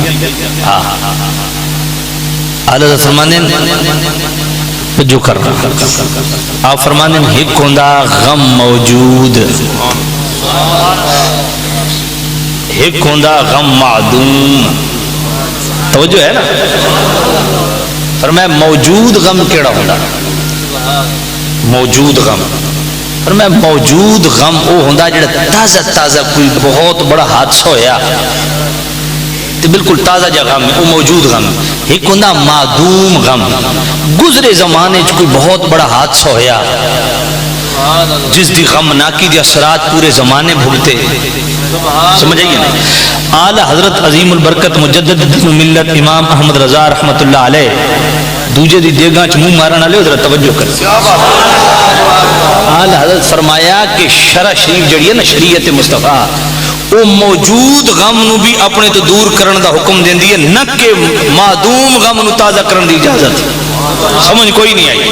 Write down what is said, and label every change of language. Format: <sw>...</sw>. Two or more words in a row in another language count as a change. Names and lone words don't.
<pa>ہاں حضرت فرمانے جو کرنا آپ فرمانے ایک ہوندا غم موجود، ایک ہوندا غم معدوم، توجہ ہے نا؟ فرمایا موجود غم کیڑا ہوندا؟ موجود غم، فرمایا موجود غم وہ ہوندا جڑا تازہ تازہ کوئی بہت بڑا حادثہ ہویا تو بالکل تازہ جا غم ہے، وہ موجود غم۔ ایک ہوندا معدوم غم، گزرے زمانے کوئی بہت بڑا حادثہ ہویا جس دی غمناکی دی اثرات پورے زمانے بھگتے، سمجھ آئیے نا؟ اعلی حضرت عظیم البرکت مجدد ملت امام احمد رضا</pa> <ar>رحمت اللہ علیہ</ar> <pa>دوجے دی دیگاں چ منہ مارن والے ذرا توجہ کر، اعلی حضرت فرمایا کہ شرع شریف جڑی ہے نا شریعت مصطفیٰ وہ موجود غم نو بھی اپنے تو دور کرن دا حکم دیندی ہے، نہ کہ معدوم غم نو تازہ کرن دی اجازت۔ سمجھ کوئی نہیں آئی؟</pa>